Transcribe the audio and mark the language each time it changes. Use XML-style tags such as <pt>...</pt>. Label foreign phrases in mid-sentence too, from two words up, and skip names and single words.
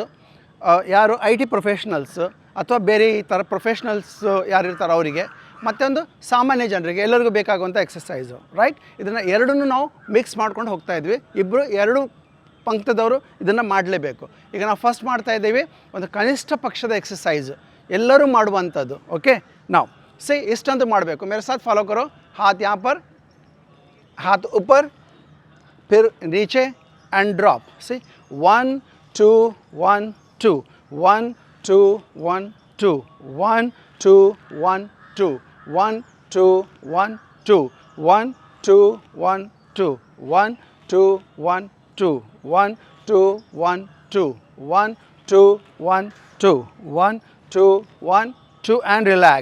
<kn>ಯಾರು</kn> <en>IT professionals</en> <kn>ಅಥವಾ ಬೇರೆ ಈ ಥರ ಪ್ರೊಫೆಷ್ನಲ್ಸು ಯಾರಿರ್ತಾರೆ ಅವರಿಗೆ, ಮತ್ತೊಂದು ಸಾಮಾನ್ಯ ಜನರಿಗೆ ಎಲ್ಲರಿಗೂ ಬೇಕಾಗುವಂಥ ಎಕ್ಸಸೈಸು, ರೈಟ್? ಇದನ್ನು ಎರಡನ್ನೂ ನಾವು ಮಿಕ್ಸ್ ಮಾಡ್ಕೊಂಡು ಹೋಗ್ತಾಯಿದ್ವಿ. ಎರಡು ಪಂಕ್ತದವರು ಇದನ್ನು ಮಾಡಲೇಬೇಕು. ಈಗ ನಾವು ಫಸ್ಟ್ ಮಾಡ್ತಾ ಇದ್ದೀವಿ ಒಂದು ಕನಿಷ್ಠ ಪಕ್ಷದ ಎಕ್ಸಸೈಸ್, ಎಲ್ಲರೂ ಮಾಡುವಂಥದ್ದು. ಓಕೆ, ನಾವು ಇಷ್ಟಂತೂ ಮಾಡಬೇಕು.</kn> <hi>मेरे साथ फॉलो करो. हाथ यहाँ पर, हाथ ऊपर, फिर नीचे</hi> <en>and drop.</en> <hi>सी 1 2 1 2 1 2 1 2 1 2 1 2 1 2 1 2 1 2 1 2 1 2 1 2 1 2 1 2 1 2 1 2 1 2 1 2</hi> <en>and relax.</en>